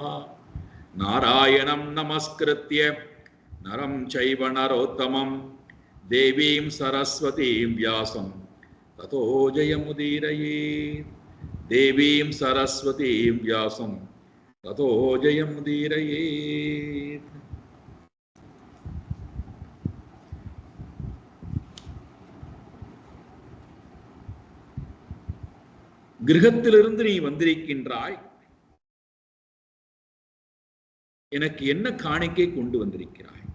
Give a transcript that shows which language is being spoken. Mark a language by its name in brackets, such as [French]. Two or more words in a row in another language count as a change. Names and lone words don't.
[Sanskrit] नारायणं नमस्कृत्य नरं चैव नरोत्तमं देवीं सरस्वतीं व्यासं ततो जयमुदीरयेत्. देवीं सरस्वतीं व्यासं ततो जयमुदीरयेत्. [Tamil] கிரகத்திலிருந்து நீ வந்திருக்கின்றாய், எனக்கு என்ன காணிக்கை கொண்டு வந்திருக்கிறாய்?